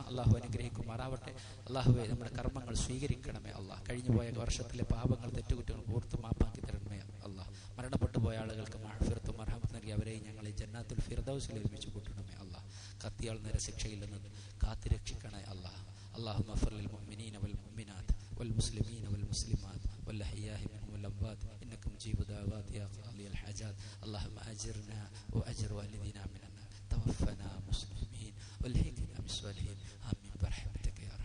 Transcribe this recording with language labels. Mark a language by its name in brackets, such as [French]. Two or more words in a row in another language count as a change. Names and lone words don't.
[Malayalam] അള്ളാഹു അനുഗ്രഹിക്കുമാറാവട്ടെ. അള്ളാഹുവെ, നമ്മുടെ കർമ്മങ്ങൾ സ്വീകരിക്കണമേ അള്ളാഹ്. കഴിഞ്ഞുപോയ വർഷത്തിലെ പാപങ്ങൾ, തെറ്റുകുറ്റങ്ങൾ ഓർത്ത് മാപ്പാക്കി തരണമേ അള്ളാഹ്. മരണപ്പെട്ടു പോയ ആളുകൾക്ക് മഅ്ഫിറത്തും മർഹമത്തും നൽകി അവരെ ഞങ്ങളെ ജന്നാത്തുൽ ഫിർദൗസിൽ ഒരുമിച്ച് കൂട്ടണമേ അള്ളാഹ്. കത്തിയാൾ നരശിക്ഷയിൽ നിന്ന് കാത്തുരക്ഷിക്കണേ അള്ളാഹ്. [Arabic] اللهم اغفر للمؤمنين والمؤمنات والمسلمين والمسلمات والأحياء منهم والأموات إنك مجيب دعوات يا قاضي الحاجات. اللهم أجرنا وأجر والدينا من النار، توفنا مسلمين والحقنا بالصالحين، آمين برحمتك يا أرحم الراحمين.